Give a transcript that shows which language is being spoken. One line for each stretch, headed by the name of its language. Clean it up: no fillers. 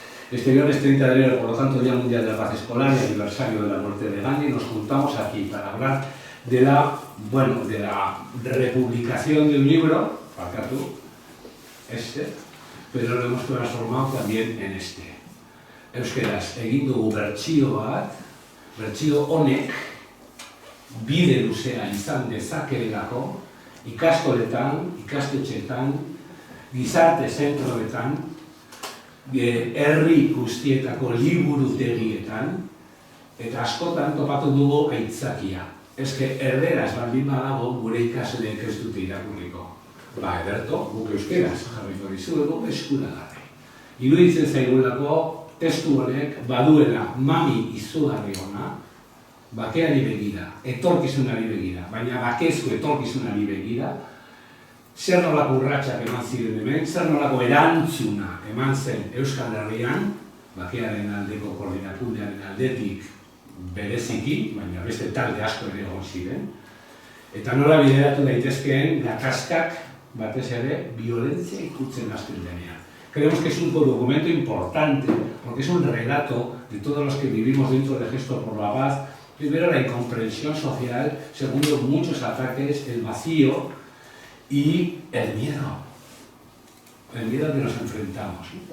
Spanish: Este viernes 30 de enero, por lo tanto, Día Mundial de la Paz Escolar y aniversario de la muerte de Gandhi, nos juntamos aquí para hablar de la republicación de un libro, Parkatu, pero lo hemos transformado también en este.
Basque: Euskeraz, egin dugu bertsio bat, bertsio honek bide luzea izan dezakeelako ikastoletan, ikastetxetan, gizarte zentroetan, herri guztietako liburutegietan, eta askotan topatu dugu aitzakia. Eske erderaz baldin badago gure ikasleek ez dute irakurriko. Ba, ederto, guk euskeraz jarriko dizuegu eskuragarri. Iruditzen zaigulako testu honek baduela mami izugarri ona, bakeari begira, etorkizunari begira, baina bakezko etorkizunari begira, zer nolako urratsak eman ziren hemen, zer nolako erantzuna eman zen Euskal Herrian, bakearen aldeko koordinakundearen aldetik bereziki, baina beste talde asko ere egon ziren, eta nola bideratu daitezkeen gatazkak batez ere violentzia ikutzen hasten denean.
Spanish: Creemos que es un documento importante, porque es un relato de todos los que vivimos dentro de Gesto por la Paz. Primero, la incomprensión social, segundo, muchos ataques, el vacío y el miedo al que nos enfrentamos.